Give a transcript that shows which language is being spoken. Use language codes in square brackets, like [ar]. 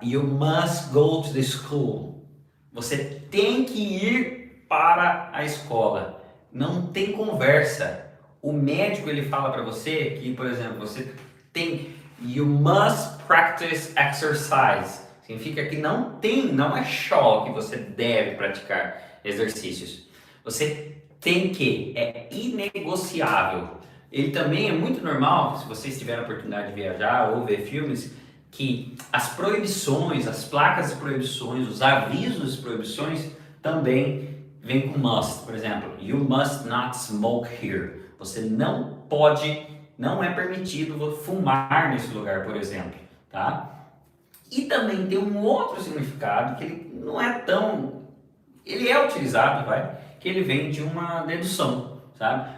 [en] You must go to the school. [pt] Você tem que ir para a escola. Não tem conversa. O médico ele fala para você que, por exemplo, você tem [en] you must practice exercise. [pt] Significa que não é só que você deve praticar exercícios. Você tem que, é inegociável. Ele também é muito normal, se vocês tiverem a oportunidade de viajar ou ver filmes, que as proibições, as placas de proibições, os avisos de proibições também vêm com must. Por exemplo, [en] you must not smoke here. [pt] Você não pode, não é permitido fumar nesse lugar, por exemplo, tá? E também tem um outro significado que ele não é tão, ele é utilizado, que ele vem de uma dedução, sabe?